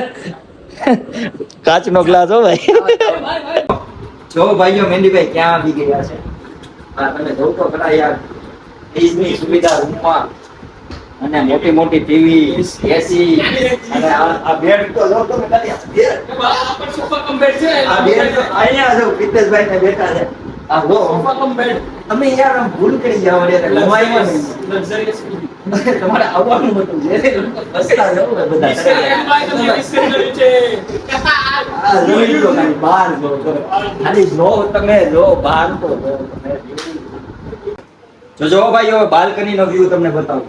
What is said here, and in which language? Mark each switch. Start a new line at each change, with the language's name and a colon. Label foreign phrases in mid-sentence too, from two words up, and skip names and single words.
Gujarati: કાચનો ગ્લાસ હો ભાઈ. જો ભાઈઓ મેંડીભાઈ ક્યાં આવી ગયા છે. આ તમે જોવ તો ખરા યાર, ફ્રીજની સુવિધા રૂમમાં અને મોટી મોટી ટીવી, એસી અને આ બેડ તો જો તમે ખાલી આ બેડ.
English: sofa cum bed
Gujarati: છે. આ બેડ તો અહીંયા જો પ્રિતેશભાઈ ને બેઠા છે. આ જો
English: sofa cum bed.
Gujarati: તમે યાર આમ ભૂલ કરી જાવ એટલે ઘુમાઈમાં નહીં. લક્ઝરિયસ. તમારે આવવાનું હતું જે રસ્તા જવું ને બધા. મિસ કરી કર્યું છે. આ જોઈ લો ખાલી બહાર જો તમે. ખાલી જો તમે જો બહાર તો જો તમે. જો ભાઈ હવે બાલ્કની નો વ્યૂ તમને બતાવું.